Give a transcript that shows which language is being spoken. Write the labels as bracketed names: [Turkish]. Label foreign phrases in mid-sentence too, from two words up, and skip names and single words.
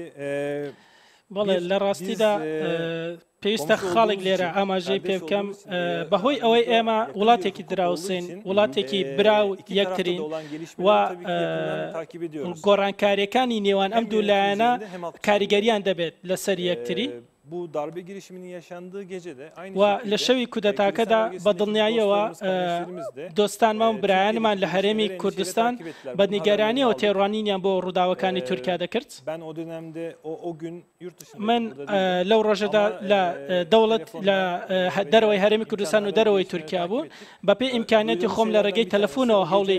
[Central Kurdish] بەڵێ لە ڕاستیدا پێویستە خاڵێک لێرە ئاماژەی پێ بکەم بەهۆی ئەوەی ئێمە وڵاتێکی دراوسین وڵاتێکی براو یەکترین و گۆڕانکاریەکانی نێوان ئەم دوو لایەنە کاریگەریان دەبێت لەسەر یەکتری [Turkish] bu darbe girişiminin yaşandığı gecede aynı [Central Kurdish] و لە شەوی کودەتاکەدا بە دڵنیاییەوە دۆستانمان و برایانمان لە هەرێمی کوردستان بە نیگەرانیەوە تێڕوانینیان بۆ ڕووداوەکانی تورکیا دەکرد. من لەو ڕۆژەدا لە دەوڵەت لە دەرەوەی هەرێمی کوردستان و دەرەوەی تورکیا بوو بە پێی ئیمکانێتی خۆم لە ڕێگەی تەلەفۆنەوە هەوڵی